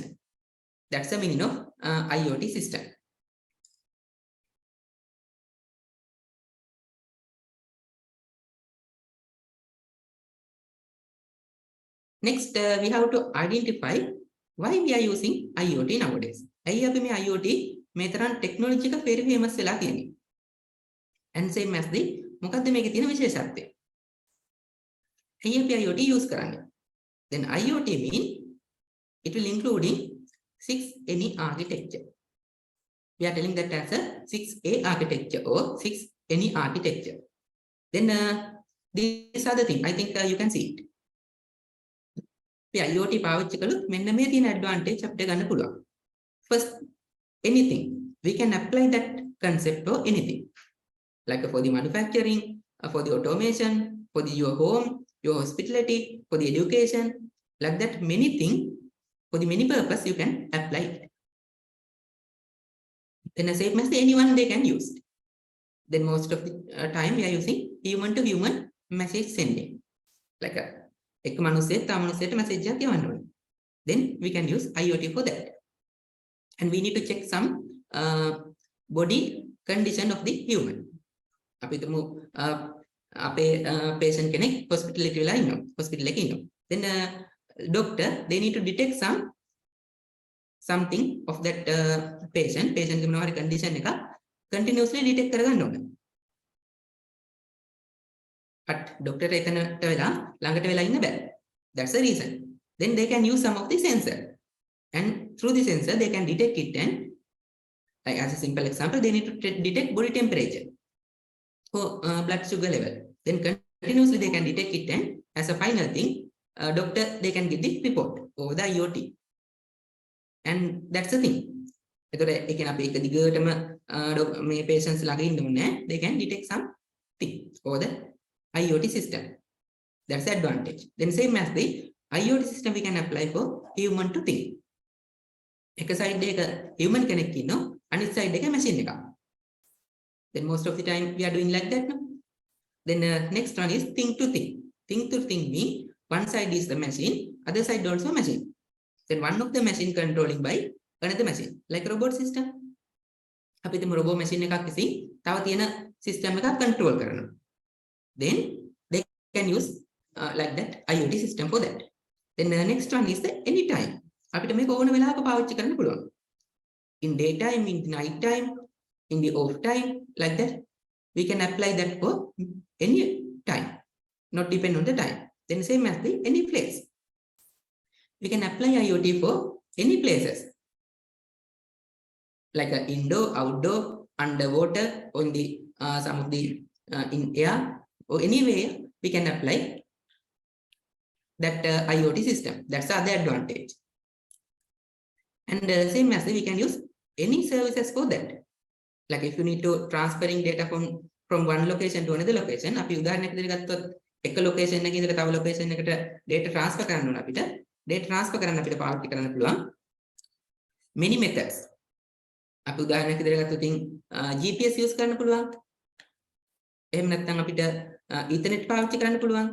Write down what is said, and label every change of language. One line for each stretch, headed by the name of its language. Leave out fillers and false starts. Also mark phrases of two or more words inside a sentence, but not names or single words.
English: That's the meaning of IoT system. Next, we have to identify why we are using IoT nowadays.
Sinhala: ඇයි අපි මේ IoT මේ තරම් ටෙක්නොලොජි එක
English: very famous
Sinhala: වෙලා තියෙන්නේ?
English: And same as the
Sinhala: මොකද්ද මේකේ තියෙන විශේෂත්වය? ඇයි අපි IoT use කරන්නේ?
English: Then IoT mean it will including 6NE architecture. We are telling that as a 6A architecture or 6NE architecture. Then these are the thing. I think you can see it.
Sinhala: IoT පාවිච්චි කළොත් මෙන්න මේ තියෙන advantage අපිට ගන්න පුළුවන්.
English: First, anything we can apply that concept for anything, like for the manufacturing, for the automation, for your home, your hospitality, for the education, like that many things, for the many purpose you can apply it. Then a safe message anyone they can use. Then most of the time we are using human to human message sending, like a
Sinhala: එක මනුස්සයෙක් තව මනුස්සයට message එකක් යවන්න ඕනේ.
English: Then we can use IoT for that. And we need to check some body condition of the human.
Sinhala: අපි තුමු අපේ patient කෙනෙක් hospital එකේ වෙලා ඉන්නවා. hospital එකේ ඉන්නවා.
English: Then doctor they need to detect something of that patient
Sinhala: ගේ මොනවා හරි condition එක continuously detect කරගන්න ඕනේ. But doctor එතනට වෙලා ළඟට වෙලා ඉන්න බෑ.
English: That's the reason. Then they can use some of the sensor, and through the sensor they can detect it, and like as a simple example they need to detect body temperature or blood sugar level. Then continuously they can detect it, and as a final thing doctor they can get the report over the IoT, and that's the thing.
Sinhala: එතකොට ඒ කියන්නේ අපි එක දිගටම මේ patients ළඟ ඉන්න ඕනේ.
English: They can detect something over the IoT system. That's the advantage. Then same as the IoT system we can apply for human to thing.
Sinhala: එක side එක human කෙනෙක් ඉන්නවා, අනිත් side එක machine එකක්.
English: Then most of the time we are doing like that, no? Then next one is thing to thing. Thing to thing mean one side is the machine, other side also machine. Then one of the machine controlling by another machine, like robot system.
Sinhala: අපි හිතමු
English: robot machine
Sinhala: එකක් විසින් තව තියෙන system එකක් control කරනවා.
English: Then they can use like that IoT system for that. Then the next one is the anytime.
Sinhala: අපිට මේක ඕන වෙලාවක පාවිච්චි කරන්න පුළුවන්.
English: In daytime, in the night time, in the off time, like that. We can apply that for any time, not depend on the time. Then same as the any place. We can apply IoT for any places. Like indoor, outdoor, underwater, on the some of the in air, or anywhere we can apply that IoT system. That's the other advantage. And same as we can use any services for that. Like if you need to transferring data from one location to another location,
Sinhala: අපි උදාහරණයක් විදිහට ගත්තොත් එක location එකක ඉඳලා තව location එකට
English: data transfer
Sinhala: කරන්න ඕන අපිට. Data transfer කරන්න අපිට පාවිච්චි කරන්න පුළුවන්
English: many methods.
Sinhala: අපි උදාහරණයක් විදිහට ගත්තොත් GPS use කරන්න පුළුවන්. එහෙම නැත්නම් අපිට Ethernet පාවිච්චි කරන්න පුළුවන්.